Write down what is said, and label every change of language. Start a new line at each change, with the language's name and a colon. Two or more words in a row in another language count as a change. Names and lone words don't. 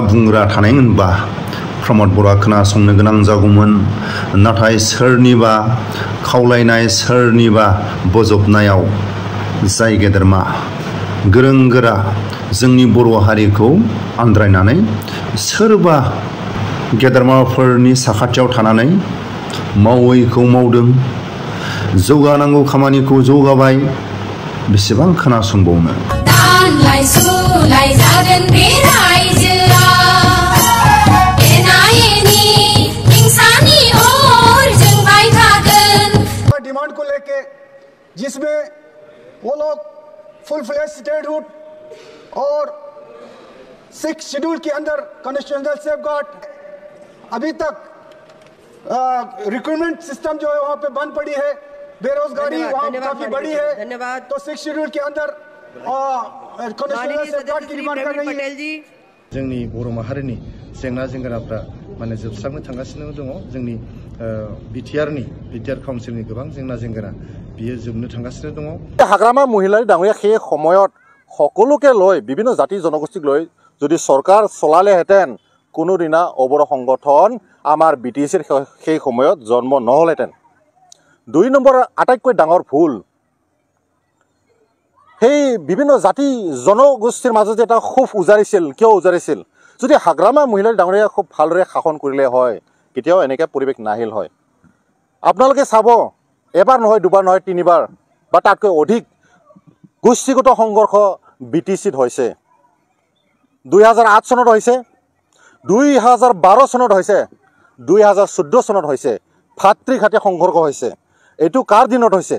Bodo: बुंग्रा थानायमोनबा प्रमद बर'आ खोनासंनो गोनां जागौमोन नाथाय सोरनिबा खावलायनाय सोरनिबा बजबनायाव जाय गेदेरमा गोरों गोरा जोंनि बर' हारिखौ आन्द्रायनानै सोरबा गेदेरमाफोरनि साखाथियाव थानानै मावैखौ मावदों जौगानांगौ खामानिखौ जौगाबाय बेसेबां खोनासंबावनो
Hindi: डिमांड को लेके जिसमें वो लोग
English: full fledged statehood
Hindi: और 6 शेड्यूल के अंदर
English: constitutional safeguard
Hindi: अभी तक
English: recruitment system
Hindi: जो है वहाँ पे बंद पड़ी है बेरोजगारी वहाँ काफी बड़ी है धन्यवाद तो 6 शेड्यूल के अंदर
English: constitutional safeguard
Hindi: की डिमांड कर रही है
Bodo: जोंनि बर' माहारिनि जेंना जेंगोनाफ्रा माने जोबस्रांनो थांगासिनो दङ जोंनि बिटिआर काउन्सिलनि गोबां जेंना जेंगोना बियो जोबनो थांगासिनो दङ
Assamese: हाग्रामा महिलारी डाঙৰীয়া সেই সময়ত সকলোকে লৈ বিভিন্ন জাতি জনগোষ্ঠীক লৈ যদি চৰকাৰ চলালেহেঁতেন কোনোদিনা অবৰ সংগঠন আমাৰ বিটিচিৰ সেই সময়ত জন্ম নহলহেঁতেন 2 নম্বৰ আটাইতকৈ ডাঙৰ ভুল সেই বিভিন্ন জাতি জনগোষ্ঠীৰ মাজত এটা খুব উজাৰিছিল কিয় উজাৰিছিল যদি হাগ্ৰামা মহিলাৰ ডাঙৰীয়া খুব ভালদৰে শাসন কৰিলে হয় কেতিয়াও এনেকৈ পৰিৱেশ নাহিল হয় আপোনালোকে চাব এবাৰ নহয় দুবাৰ নহয় তিনিবাৰ বা তাতকৈ অধিক গোষ্ঠীগত সংঘৰ্ষ বিটিচিত হৈছে 2008 চনত হৈছে 2012 চনত হৈছে 2014 চনত হৈছে ভাতৃঘাটে সংঘৰ্ষ হৈছে এইটো কাৰ দিনত হৈছে